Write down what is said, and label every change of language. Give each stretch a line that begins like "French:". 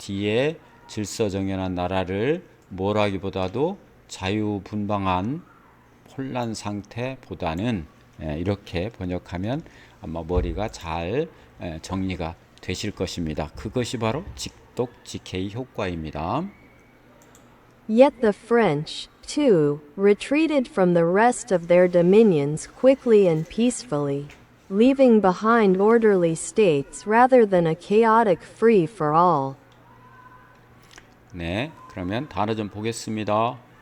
Korean: 뒤에 질서정연한 나라를 뭐라기보다도 자유분방한 혼란 상태보다는 이렇게 번역하면 아마 머리가 잘 정리가 되실 것입니다. 그것이 바로 직독직해의 효과입니다.
English: Yet the French, too, retreated from the rest of their dominions quickly and peacefully, leaving behind orderly states rather than a chaotic free-for-all.
Korean: 네, 그러면 단어 좀 보겠습니다.